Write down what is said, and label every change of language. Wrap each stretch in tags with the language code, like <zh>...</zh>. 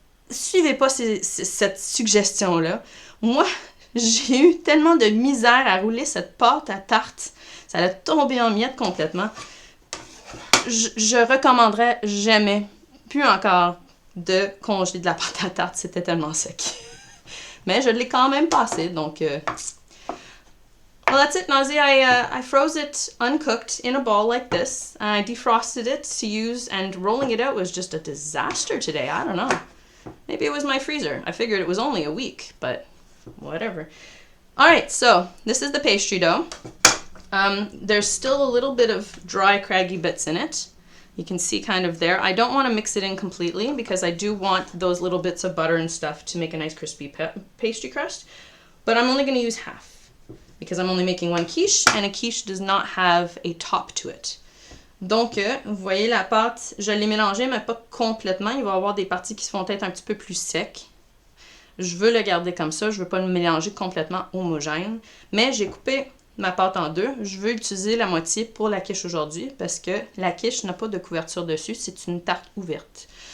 <fr>Suivez pas cette suggestion-là. Moi, j'ai eu tellement de misère à rouler cette pâte à tarte. Ça a tombé en miettes complètement. Je recommanderais jamais, plus encore, de congeler de la pâte à tarte. C'était tellement sec. Mais je l'ai quand même passé, donc...</fr> <en>Well, that's it, Nazi. I froze it uncooked in a ball like this. I defrosted it to use, and rolling it out was just a disaster today. I don't know. Maybe it was my freezer. I figured it was only a week, but whatever. All right, so this is the pastry dough. There's still a little bit of dry, craggy bits in it. You can see kind of there. I don't want to mix it in completely because I do want those little bits of butter and stuff to make a nice crispy pastry crust. But I'm only going to use half, because I'm only making 1 quiche, and a quiche does not have a top to it.</en> <fr>Donc, vous voyez la pâte, je l'ai mélangée, mais pas complètement. Il va y avoir des parties qui vont être un petit peu plus secs. Je veux le garder comme ça, je veux pas le mélanger complètement homogène. Mais j'ai coupé ma pâte en 2. Je veux utiliser la moitié pour la quiche aujourd'hui, parce que la quiche n'a pas de couverture dessus, c'est une tarte ouverte.</fr>